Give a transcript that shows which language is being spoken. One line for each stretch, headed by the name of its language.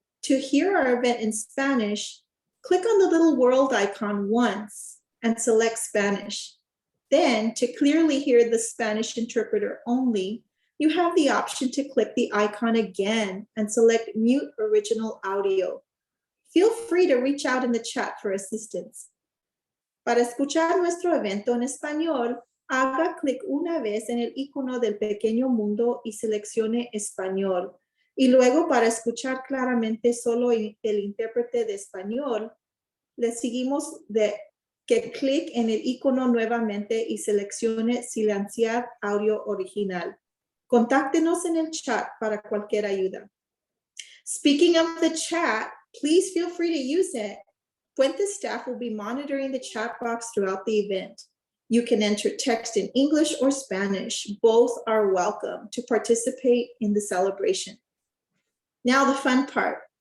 English: To hear our event in Spanish, click on the little world icon once and select Spanish. Then, to clearly hear the Spanish interpreter only, you have the option to click the icon again and select Mute Original Audio. Feel free to reach out in the chat for assistance.
Spanish: Para escuchar nuestro evento en español, haga clic una vez en el icono del pequeño mundo y seleccione español. Y luego, para escuchar claramente solo el intérprete de español, le seguimos de que clic en el icono nuevamente y seleccione silenciar audio original. Contáctenos en el chat para cualquier ayuda.
English: Speaking of the chat, please feel free to use it. Puente staff will be monitoring the chat box throughout the event. You can enter text in English or Spanish. Both are welcome to participate in the celebration. Now the fun part.